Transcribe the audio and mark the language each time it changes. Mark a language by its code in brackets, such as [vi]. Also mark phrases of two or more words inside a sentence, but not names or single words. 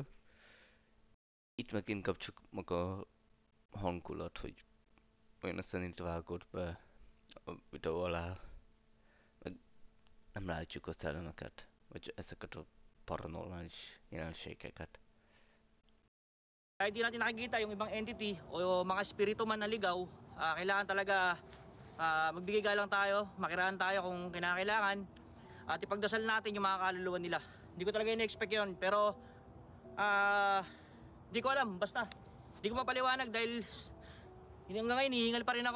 [hu] Itt meg inkább csak maga a hangulat, hogy olyan szerint vágod be a videó alá, meg nem látjuk a szellemeket, vagy ezeket a paranormális jelenségeket. [tl] Kahit di natin nakikita yung ibang entity o mga spirito man na ligaw, kailangan talaga magbigay galang tayo, makiraan tayo kung kinakailangan, at ipagdasal natin yung mga kaluluwa nila. Hindi ko talaga in-expect yun, pero hindi ko alam, basta hindi ko mapaliwanag dahil hanggang ngayon hihingal pa rin ako.